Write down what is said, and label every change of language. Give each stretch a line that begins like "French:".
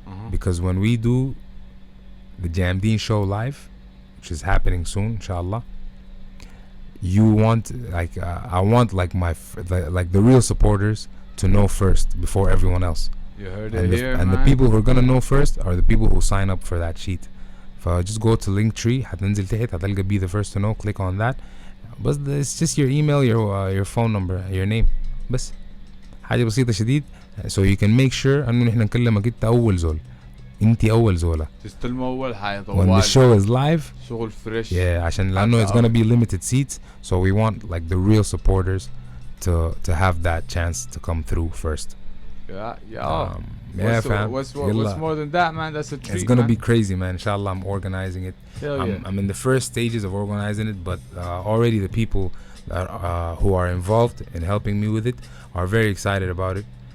English: Because when we do the Jamdean show live, which is happening soon, inshallah, you want I want like the real supporters to know first before everyone else. You heard it here, and man. The people who are gonna know first are the people who sign up for that sheet. Just go to Linktree,
Arabic: هتنزل تحت هتلقى
English: be the first to know. Click on that. But it's just your email, your phone number, your name.
Arabic: بس حاجة بسيطة شديد.
English: So you can make sure
Arabic: إنه نحن نكلمك أنت أول زول. انتي اول زولة تستلموا اول حاجة
English: when the show is live.
Arabic: شغل فريش.
English: Yeah,
Arabic: عشان لانه
English: it's gonna be limited seats, so we want like the real supporters to have that chance to come through first. Yeah, fam. What's more than that, man? That's a treat. It's gonna be crazy, man. Inshallah, I'm organizing it. I'm in the first stages of organizing it, but already the people that who are involved in helping me with it are very excited about it.